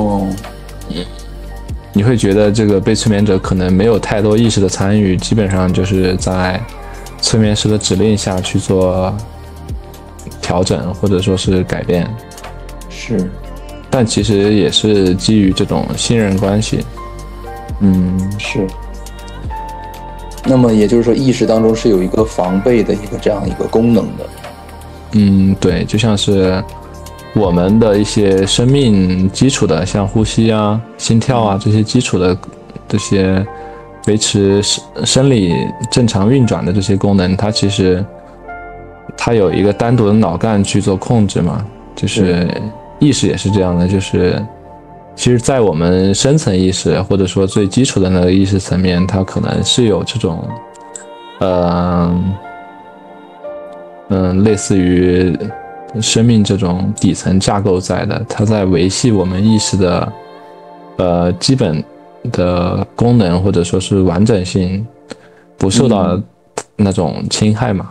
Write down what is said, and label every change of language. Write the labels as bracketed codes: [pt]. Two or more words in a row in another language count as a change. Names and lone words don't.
[zh] 你會覺得這個被催眠者可能沒有太多意識的參與，基本上就是在催眠師的指令下去做調整或者說是改變，是，但其實也是基於這種信任關係。是。那麼也就是說，意識當中是有一個防備的這樣一個功能的。對，就像是我們的一些生命基礎的，像呼吸啊、心跳啊這些基礎的這些維持生理正常運轉的這些功能，它其實它有一個單獨的腦幹去做控制嘛，就是意識也是這樣的，就是其實在我們深層意識或者說最基礎的那個意識層面，它可能是有這種類似於生命這種底層架構在的，它在維繫我們意識的基本的功能或者說是完整性不受到那種侵害嘛。